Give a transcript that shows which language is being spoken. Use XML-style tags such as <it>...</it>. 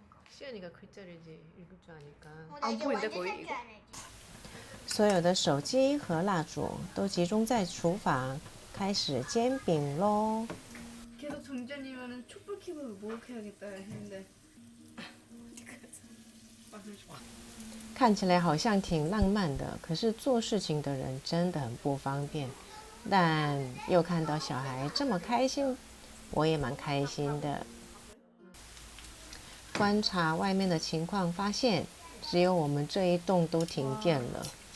<ko>시연이가 글자를 이제 읽을 줄 아니까 안 보이는데 거의 이거?</ko> <zh>所有的手机和蜡烛都集中在厨房，开始煎饼喽。</zh> <ko>계속 정전이면은 촛불 켜고 목욕해야겠다 했는데</ko> <zh>看起来好像挺浪漫的，可是做事情的人真的很不方便。但又看到小孩这么开心，我也蛮开心的。观察外面的情况，发现只有我们这一栋都停电了。</zh>